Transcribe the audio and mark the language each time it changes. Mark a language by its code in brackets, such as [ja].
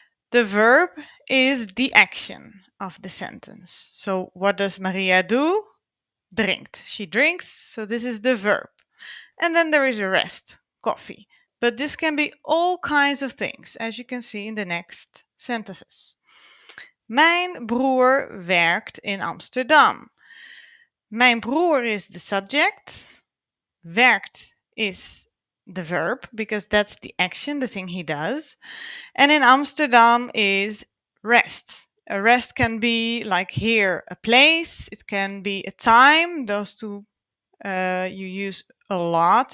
[en] The verb is the action of the sentence. So what does Maria do? Drinkt. She drinks, so this is the verb. And then there is a rest, coffee. But this can be all kinds of things, as you can see in the next sentences. [nl] Mijn broer werkt in Amsterdam. Mijn broer [en] is the subject. Werkt is the verb because that's the action, the thing he does. And in Amsterdam is rest. A rest can be like here, a place. It can be a time. Those two you use a lot.